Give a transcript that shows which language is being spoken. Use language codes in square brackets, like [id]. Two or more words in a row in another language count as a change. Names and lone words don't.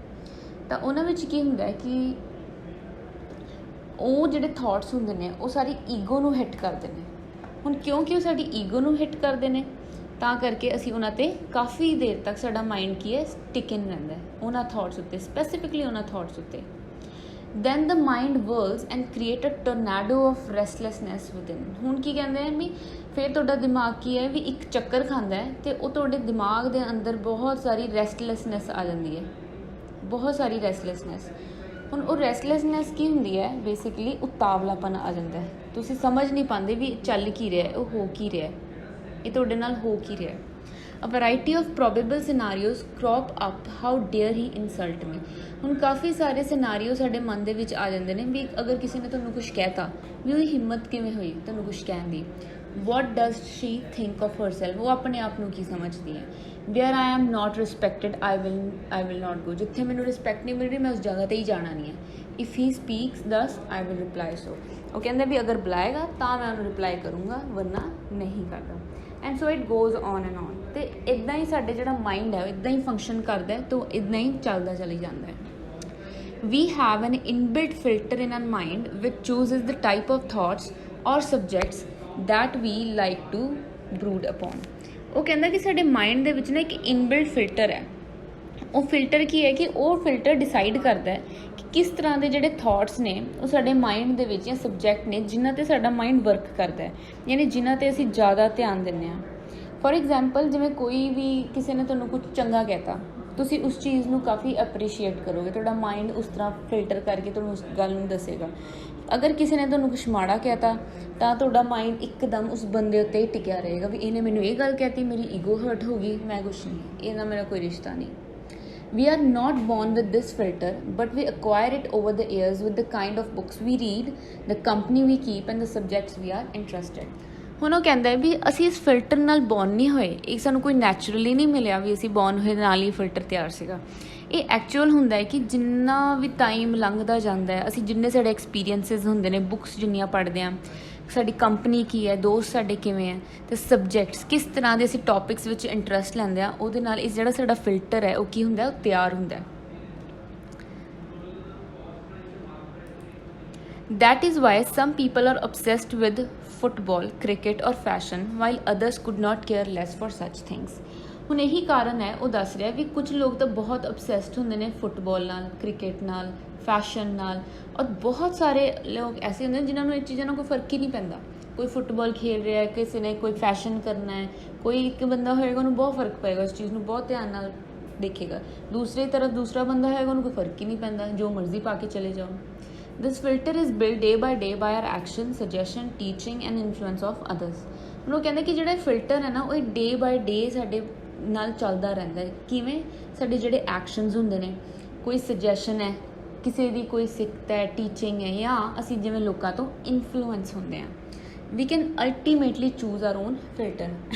[pa] ਤਾਂ ਉਹਨਾਂ ਵਿੱਚ ਕੀ ਹੁੰਦਾ ਹੈ ਕਿ ਉਹ ਜਿਹੜੇ ਥਾਟਸ ਹੁੰਦੇ ਨੇ ਉਹ ਸਾਡੀ ਈਗੋ ਨੂੰ ਹਿੱਟ ਕਰਦੇ ਨੇ। ਹੁਣ ਕਿਉਂਕਿ ਉਹ ਸਾਡੀ ਈਗੋ ਨੂੰ ਹਿੱਟ ਕਰਦੇ ਨੇ, ਤਾਂ ਕਰਕੇ ਅਸੀਂ ਉਹਨਾਂ 'ਤੇ ਕਾਫੀ ਦੇਰ ਤੱਕ ਸਾਡਾ ਮਾਈਂਡ ਕੀ ਹੈ? ਸਟਿਕਨ ਰਹਿੰਦਾ ਉਹਨਾਂ ਥਾਟਸ ਉੱਤੇ, ਸਪੈਸੀਫਿਕਲੀ ਉਹਨਾਂ ਥਾਟਸ ਉੱਤੇ। [en] then the mind whirls and create a tornado of restlessness within। [pa] ਹੁਣ ਕੀ ਕਹਿੰਦੇ ਆ ਵੀ ਫਿਰ ਤੁਹਾਡਾ ਦਿਮਾਗ ਕੀ ਹੈ ਵੀ ਇੱਕ ਚੱਕਰ ਖਾਂਦਾ ਹੈ, ਅਤੇ ਉਹ ਤੁਹਾਡੇ ਦਿਮਾਗ ਦੇ ਅੰਦਰ ਬਹੁਤ ਸਾਰੀ ਰੈਸਟਲੈਸਨੈਸ ਆ ਜਾਂਦੀ ਹੈ, ਬਹੁਤ ਸਾਰੀ ਰੈਸਟਲੈਸਨੈਸ। ਹੁਣ ਉਹ ਰੈਸਟਲੈਸਨੈਸ ਕੀ ਹੁੰਦੀ ਹੈ? ਬੇਸਿਕਲੀ ਉਤਾਵਲਾਪਨ ਆ ਜਾਂਦਾ ਹੈ। ਤੁਸੀਂ ਸਮਝ ਨਹੀਂ ਪਾਉਂਦੇ ਵੀ ਚੱਲ ਕੀ ਰਿਹਾ, ਉਹ ਹੋ ਕੀ ਰਿਹਾ, ਇਹ ਤੁਹਾਡੇ ਨਾਲ ਹੋ ਕੀ ਰਿਹਾ। [en] A variety of probable scenarios crop up. How dare he insult me? [pa] ਹੁਣ ਕਾਫੀ ਸਾਰੇ ਸਿਨਾਰੀਓ ਸਾਡੇ ਮਨ ਦੇ ਵਿੱਚ ਆ ਜਾਂਦੇ ਨੇ ਵੀ ਅਗਰ ਕਿਸੇ ਨੇ ਤੁਹਾਨੂੰ ਕੁਝ ਕਹਿਤਾ ਵੀ ਉਹਦੀ ਹਿੰਮਤ ਕਿਵੇਂ ਹੋਈ ਤੁਹਾਨੂੰ ਕੁਝ ਕਹਿਣ ਦੀ। [en] What does she think of herself? [pa] ਉਹ ਆਪਣੇ ਆਪ ਨੂੰ ਕੀ ਸਮਝਦੀ ਹੈ। [en] Where I am not respected, I will not go. [pa] ਜਿੱਥੇ ਮੈਨੂੰ ਰਿਸਪੈਕਟ ਨਹੀਂ ਮਿਲ ਰਹੀ ਮੈਂ ਉਸ ਜਗ੍ਹਾ 'ਤੇ ਹੀ ਜਾਣਾ ਨਹੀਂ ਹੈ। [en] If he speaks thus, I will reply so. [pa] ਉਹ ਕਹਿੰਦਾ ਵੀ ਅਗਰ ਬੁਲਾਏਗਾ ਤਾਂ ਮੈਂ ਉਹਨੂੰ ਰਿਪਲਾਈ ਕਰੂੰਗਾ ਵਰਨਾ ਨਹੀਂ ਕਰਦਾ। [en] And so it goes on and on. [pa] ਅਤੇ ਇੱਦਾਂ ਹੀ ਸਾਡੇ ਜਿਹੜਾ ਮਾਈਂਡ ਹੈ ਉਹ ਇੱਦਾਂ ਹੀ ਫੰਕਸ਼ਨ ਕਰਦਾ ਹੈ ਤਾਂ ਇੱਦਾਂ ਹੀ ਚੱਲਦਾ ਚਲੀ ਜਾਂਦਾ ਹੈ। [en] We have an inbuilt filter in our mind which chooses the type of thoughts or subjects that we like to brood upon. [pa] ਉਹ ਕਹਿੰਦਾ ਕਿ ਸਾਡੇ ਮਾਈਂਡ ਦੇ ਵਿੱਚ ਨਾ ਇੱਕ [en] inbuilt filter [pa] ਹੈ। ਉਹ ਫਿਲਟਰ ਕੀ ਹੈ ਕਿ ਉਹ [en] filter decide [pa] ਕਰਦਾ ਹੈ ਕਿ ਕਿਸ ਤਰ੍ਹਾਂ ਦੇ ਜਿਹੜੇ ਥਾਟਸ ਨੇ ਉਹ ਸਾਡੇ ਮਾਈਂਡ ਦੇ ਵਿੱਚ ਜਾਂ ਸਬਜੈਕਟ ਨੇ ਜਿਨ੍ਹਾਂ 'ਤੇ ਸਾਡਾ [en] mind work [pa] ਕਰਦਾ ਹੈ, ਯਾਨੀ ਜਿਨ੍ਹਾਂ 'ਤੇ ਅਸੀਂ ਜ਼ਿਆਦਾ ਧਿਆਨ ਦਿੰਦੇ ਹਾਂ। [en] for example [pa] ਜਿਵੇਂ ਕੋਈ ਵੀ ਕਿਸੇ ਨੇ ਤੁਹਾਨੂੰ ਕੁਝ ਚੰਗਾ ਕਹਿਤਾ, ਤੁਸੀਂ ਉਸ ਚੀਜ਼ ਨੂੰ ਕਾਫੀ ਅਪਰੀਸ਼ੀਏਟ ਕਰੋਗੇ, ਤੁਹਾਡਾ ਮਾਈਂਡ ਉਸ ਤਰ੍ਹਾਂ ਫਿਲਟਰ ਕਰਕੇ ਤੁਹਾਨੂੰ ਉਸ ਗੱਲ ਨੂੰ ਦੱਸੇਗਾ। ਅਗਰ ਕਿਸੇ ਨੇ ਤੁਹਾਨੂੰ ਕੁਛ ਮਾੜਾ ਕਹਿਤਾ ਤਾਂ ਤੁਹਾਡਾ ਮਾਈਂਡ ਇੱਕਦਮ ਉਸ ਬੰਦੇ ਉੱਤੇ ਹੀ ਟਿਕਿਆ ਰਹੇਗਾ ਵੀ ਇਹਨੇ ਮੈਨੂੰ ਇਹ ਗੱਲ ਕਹਿਤੀ, ਮੇਰੀ [en] ego hurt [pa] ਹੋ ਗਈ, ਮੈਂ ਕੁਛ ਨਹੀਂ, ਇਹਦਾ ਮੇਰਾ ਕੋਈ ਰਿਸ਼ਤਾ ਨਹੀਂ। [en] We are not born with this filter, but we acquire it over the years with the kind of books we read, the company we keep and the subjects we are interested. [pa] ਹੁਣ ਉਹ ਕਹਿੰਦਾ ਹੈ ਵੀ ਅਸੀਂ ਇਸ ਫਿਲਟਰ ਨਾਲ ਬੌਰਨ ਨਹੀਂ ਹੋਏ, ਇਹ ਸਾਨੂੰ ਕੋਈ ਨੈਚੁਰਲੀ ਨਹੀਂ ਮਿਲਿਆ ਵੀ ਅਸੀਂ ਬੌਰਨ ਹੋਏ ਨਾਲ ਹੀ ਫਿਲਟਰ ਤਿਆਰ ਸੀਗਾ। ਇਹ ਐਕਚੁਅਲ ਹੁੰਦਾ ਹੈ ਕਿ ਜਿੰਨਾ ਵੀ ਟਾਈਮ ਲੰਘਦਾ ਜਾਂਦਾ ਹੈ, ਅਸੀਂ ਜਿੰਨੇ ਸਾਡੇ ਐਕਸਪੀਰੀਅੰਸਿਸ ਹੁੰਦੇ ਨੇ, ਬੁੱਕਸ ਜਿੰਨੀਆਂ ਪੜ੍ਹਦੇ ਹਾਂ, ਸਾਡੀ ਕੰਪਨੀ ਕੀ ਹੈ, ਦੋਸਤ ਸਾਡੇ ਕਿਵੇਂ ਹੈ, ਅਤੇ ਸਬਜੈਕਟਸ ਕਿਸ ਤਰ੍ਹਾਂ ਦੇ ਅਸੀਂ ਟੌਪਿਕਸ ਵਿੱਚ ਇੰਟਰਸਟ ਲੈਂਦੇ ਹਾਂ, ਉਹਦੇ ਨਾਲ ਇਹ ਜਿਹੜਾ ਸਾਡਾ ਫਿਲਟਰ ਹੈ ਉਹ ਕੀ ਹੁੰਦਾ, ਉਹ ਤਿਆਰ ਹੁੰਦਾ। [en] That is why some people are obsessed with football, cricket or fashion, while others could not care less for such things. [pa] ਹੁਣ ਇਹੀ ਕਾਰਨ ਹੈ, ਉਹ ਦੱਸ ਰਿਹਾ ਵੀ ਕੁਝ ਲੋਕ ਤਾਂ ਬਹੁਤ ਅਬਸੈਸਡ ਹੁੰਦੇ ਨੇ ਫੁੱਟਬਾਲ ਨਾਲ, ਕ੍ਰਿਕਟ ਨਾਲ, ਫੈਸ਼ਨ ਨਾਲ, ਔਰ ਬਹੁਤ ਸਾਰੇ ਲੋਕ ਐਸੇ ਹੁੰਦੇ ਨੇ ਜਿਨ੍ਹਾਂ ਨੂੰ ਇਹ ਚੀਜ਼ਾਂ ਨਾਲ ਕੋਈ ਫਰਕ ਹੀ ਨਹੀਂ ਪੈਂਦਾ। ਕੋਈ ਫੁੱਟਬਾਲ ਖੇਡ ਰਿਹਾ, ਕਿਸੇ ਨੇ ਕੋਈ ਫੈਸ਼ਨ ਕਰਨਾ ਹੈ, ਕੋਈ ਇੱਕ ਬੰਦਾ ਹੋਏਗਾ ਉਹਨੂੰ ਬਹੁਤ ਫਰਕ ਪਏਗਾ, ਉਸ ਚੀਜ਼ ਨੂੰ ਬਹੁਤ ਧਿਆਨ ਨਾਲ ਦੇਖੇਗਾ। ਦੂਸਰੀ ਤਰਫ ਦੂਸਰਾ ਬੰਦਾ ਹੋਏਗਾ ਉਹਨੂੰ ਕੋਈ ਫਰਕ ਹੀ ਨਹੀਂ ਪੈਂਦਾ, ਜੋ ਮਰਜ਼ੀ ਪਾ ਕੇ ਚਲੇ ਜਾਓ। [en] This filter is built day by day by our action, suggestion, teaching and influence of others. [pa] ਹੁਣ ਉਹ ਕਹਿੰਦੇ ਕਿ ਜਿਹੜਾ ਫਿਲਟਰ ਹੈ ਨਾ ਉਹ [en] day by day [pa] ਸਾਡੇ ਨਾਲ ਚੱਲਦਾ ਰਹਿੰਦਾ ਹੈ। ਕਿਵੇਂ? ਸਾਡੇ ਜਿਹੜੇ ਐਕਸ਼ਨਸ ਹੁੰਦੇ ਨੇ, ਕੋਈ ਸੁਜੈਸ਼ਨ ਹੈ, ਕਿਸੇ ਦੀ ਕੋਈ ਸਿੱਖਤ ਹੈ, ਟੀਚਿੰਗ ਹੈ, ਜਾਂ ਅਸੀਂ ਜਿਵੇਂ ਲੋਕਾਂ ਤੋਂ ਇਨਫਲੂਐਂਸ ਹੁੰਦੇ ਹਾਂ। [en] We can ultimately choose our own filter.